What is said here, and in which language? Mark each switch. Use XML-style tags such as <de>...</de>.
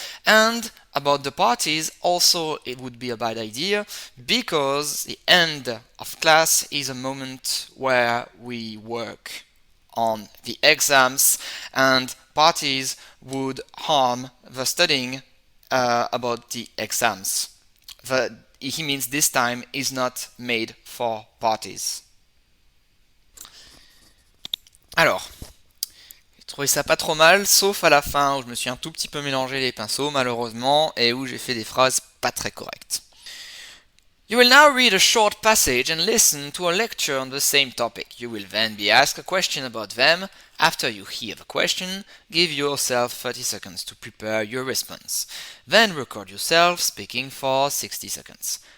<en>And about the parties, also it would be a bad idea because the end of class is a moment where we work on the exams, and parties would harm the studying about the exams. He means this time is not made for parties.</en> <fr>Alors, j'ai trouvé ça pas trop mal, sauf à la fin où je me suis un tout petit peu mélangé les pinceaux malheureusement et où j'ai fait des phrases pas très correctes.</fr> <en>You will now read a short passage and listen to a lecture on the same topic. You will then be asked a question about them. After you hear the question, give yourself 30 seconds to prepare your response. Then record yourself speaking for 60 seconds.</en>